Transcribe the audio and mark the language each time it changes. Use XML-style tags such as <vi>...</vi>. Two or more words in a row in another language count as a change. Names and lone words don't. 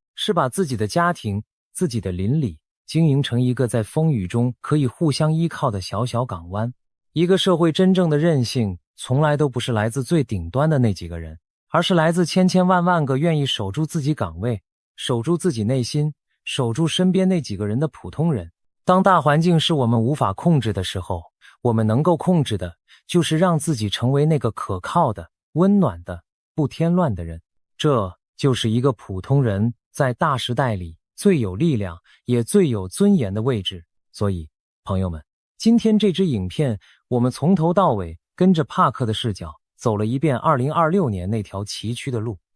<zh>是把自己的家庭、自己的鄰里經營成一個在風雨中可以互相依靠的小小港灣。一個社會真正的韌性，從來都不是來自最頂端的那幾個人，而是來自千千萬萬個願意守住自己崗位，守住自己內心，守住身邊那幾個人的普通人。當大環境是我們無法控制的时候，我們能夠控制的就是讓自己成為那個可靠的、溫暖的、不添亂的人。這就是一個普通人在大時代裡最有力量也最有尊嚴的位置。所以朋友們，今天這支影片我們從頭到尾跟着帕克的視角走了一遍2026年那條崎嶇的路。</zh>